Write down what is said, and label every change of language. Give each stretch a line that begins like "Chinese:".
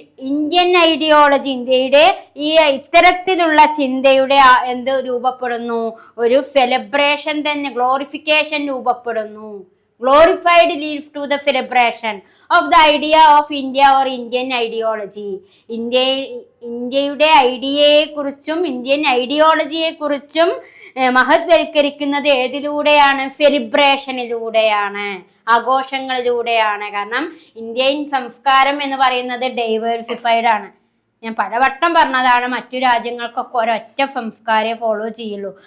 Malayalam: Indian ideology, ഇന്ത്യയുടെ ഈ ഇത്തരത്തിലുള്ള ചിന്തയുടെ എന്ത് രൂപപ്പെടുന്നു? ഒരു സെലിബ്രേഷൻ തന്നെ, ഗ്ലോറിഫിക്കേഷൻ രൂപപ്പെടുന്നു.
English: Glorified leads to the celebration of the idea of India or Indian ideology.
Malayalam: ഇന്ത്യയുടെ ഐഡിയയെ കുറിച്ചും ഇന്ത്യൻ ഐഡിയോളജിയെ കുറിച്ചും മഹത്വൽക്കരിക്കുന്നത് ഏതിലൂടെയാണ്? സെലിബ്രേഷനിലൂടെയാണ്, ആഘോഷങ്ങളിലൂടെയാണ്. കാരണം ഇന്ത്യൻ സംസ്കാരം എന്ന് പറയുന്നത് ഡൈവേഴ്സിഫൈഡ് ആണ്. ഞാൻ പലവട്ടം പറഞ്ഞതാണ്, മറ്റു രാജ്യങ്ങൾക്കൊക്കെ ഒരൊറ്റ സംസ്കാരമേ ഫോളോ ചെയ്യുള്ളൂ.